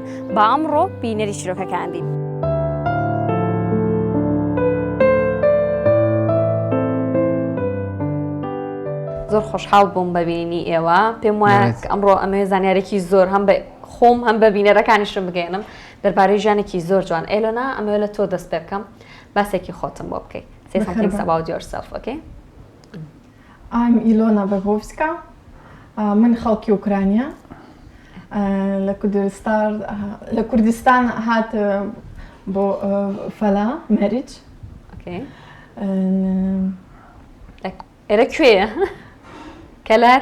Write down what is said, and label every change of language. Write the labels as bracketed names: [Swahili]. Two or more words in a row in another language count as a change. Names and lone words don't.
[Central Kurdish] با ئەمڕۆ بینەری چیرۆکەکان بین. زۆر خۆشحاڵ بووم بەبینی ئێوە. پێم وایە ئەمڕۆ ئەمە زانیارێکی زۆر هەم بە خۆم هەم بە بینەرەکانیشم بگەێنم دەربارەی ژیانێکی زۆر جوان. ئێلۆنا ئەمەوێت لە تۆ دەست پێ بکەم باسێکی خۆتم بۆ بکەیت. [English] Say something about yourself, okay? I'm Ilona Babovska. [Central Kurdish] من خەڵکی ئوکرانیا. لە کوردستان هات بۆ فەلا مەریج. Okay. ئێرە کوێیە؟ کەلار؟